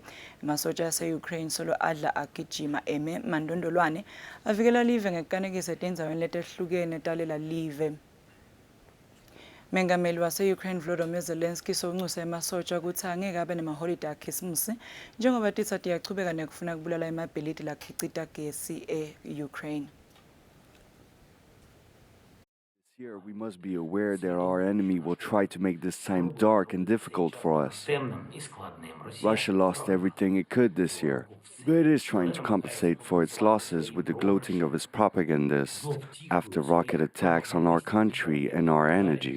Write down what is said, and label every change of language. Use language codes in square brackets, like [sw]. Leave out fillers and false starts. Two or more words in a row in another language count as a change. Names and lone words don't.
[ss] Amasotsha ase-Ukraine solo adla agijima eme mandondolwane avikela live ngekukanekisa etindzaweni letehlukene talela live. Mengameli wase-Ukraine Volodymyr Zelensky sokuncuse emasotsha ukuthi angeke abe nemaholide akhisimusi njengoba titsa tiyachubeka nekufuna kubulala emabhilidi lakhicita gesi e-Ukraine. [en] Here, we must be aware that our enemy will try to make this time dark and difficult for us. Russia lost everything it could this year, but it is trying to compensate for its losses with the gloating of its propagandists after rocket attacks on our country and our energy.